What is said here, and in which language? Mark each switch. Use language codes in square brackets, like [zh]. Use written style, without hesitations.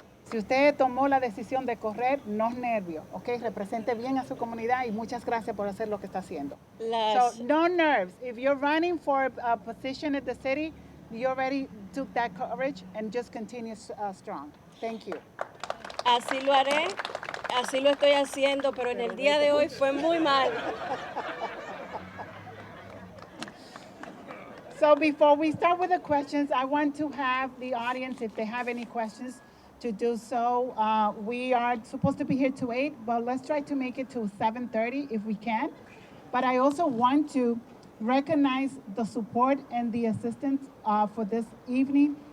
[es] Si usted tomó la decisión de correr, no nervios, ¿ok? Represente bien a su comunidad y muchas gracias por hacer lo que está haciendo. [en] So, no nerves. If you're running for a position at the city, you already took that courage and just continue strong. Thank you. [es] Así lo haré. Así lo estoy haciendo, pero en el día de hoy fue muy mal. [en] So before we start with the questions, I want to have the audience, if they have any questions, to do so. We are supposed to be here to 8, but let's try to make it to 7:30 if we can. But I also want to recognize the support and the assistance for this evening.